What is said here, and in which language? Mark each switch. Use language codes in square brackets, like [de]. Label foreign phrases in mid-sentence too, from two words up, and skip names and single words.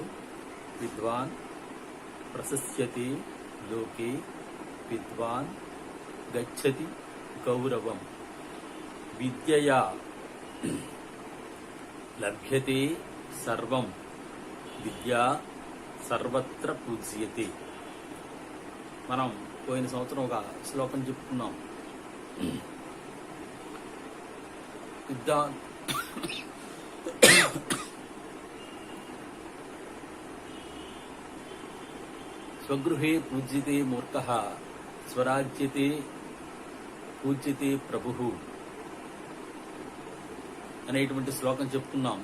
[sa] विद्वान् प्रशस्यते लोके विद्वान् गच्छति गौरवम्. विद्यया लभ्यते सर्वं विद्या सर्वत्र पूज्यते. [te] మనం పోయిన సంవత్సరం ఒక శ్లోకం చెప్పుకున్నాం. [sa] విద్యా స్వగృహే పూజ్యతే మూర్ఖః స్వరాజ్యతే పూజ్యతే ప్రభుః [te] అనేటువంటి శ్లోకం చెప్పుకున్నాం.